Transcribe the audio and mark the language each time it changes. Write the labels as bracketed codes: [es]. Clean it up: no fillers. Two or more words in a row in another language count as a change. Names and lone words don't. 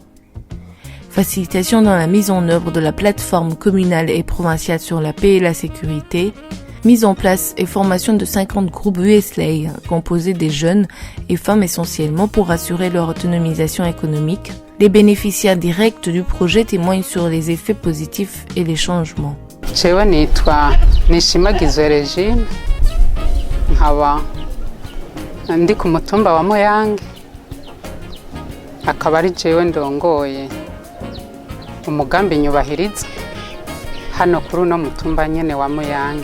[fr] Facilitation dans la mise en œuvre de la plateforme communale et provinciale sur la paix et la sécurité. Mise en place et formation de 50 groupes USLA composés des jeunes et femmes essentiellement pour assurer leur autonomisation économique. Les bénéficiaires directs du projet témoignent sur les effets positifs et les changements. [rn] Jewe nitwa Nishimagizwe Regine, nkaba ndi ku mutumba wa Moyange, akaba ari jewe ndongoye umugambi Nyubahiriza hano kuri uno mutumba nyene wa Moyange.